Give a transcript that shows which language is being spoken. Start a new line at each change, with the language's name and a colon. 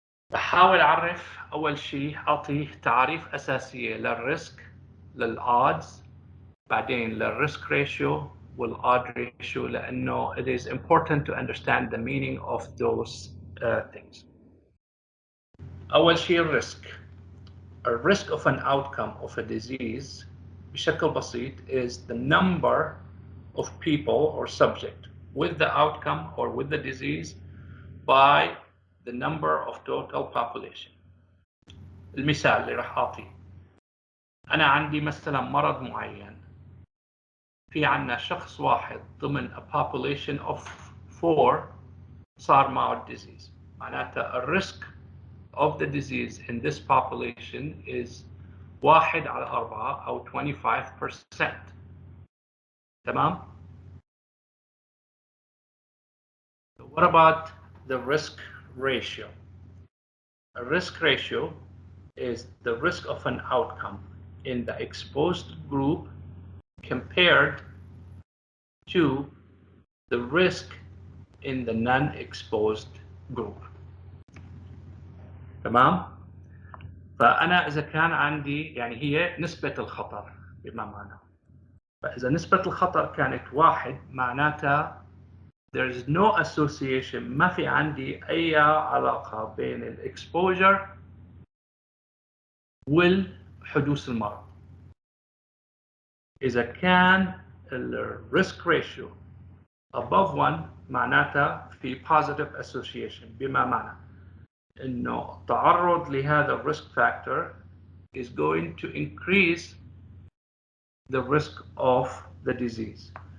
Arabic: بحاول أعرف أول شيء أعطي تعريف أساسية للريسك للodds, بعدين للريسك ريشيو والodd ratio, لأنه
English: it is important to understand the meaning of those things.
Arabic: أول شيء الريسك.
English: A risk of an outcome of a disease
Arabic: بشكل بسيط
English: is the number of people or subject with the outcome or with the disease by the number of total population.
Arabic: المثال اللي راح أعطيه, أنا عندي مثلا مرض معين, في عنا شخص واحد ضمن
English: a population of 4
Arabic: صار معه disease. معناتها الريسك
English: of the disease in this population is 1/4 أو 25%.
Arabic: تمام?
English: So what about the risk ratio? A risk ratio is the risk of an outcome in the exposed group compared to the risk in the non-exposed group.
Arabic: تمام؟ فأنا إذا كان عندي, يعني هي نسبة الخطر بما معناه. فإذا نسبة الخطر كانت 1, معناتها
English: there is no association,
Arabic: ما في عندي أي علاقة بين الإكسبوجر والحدوث المرض. إذا كان الريسك ريشيو
English: above 1
Arabic: معناتها في
English: positive association،
Arabic: بما معنى إنه التعرض لهذا
English: risk factor is going to increase the risk of the disease.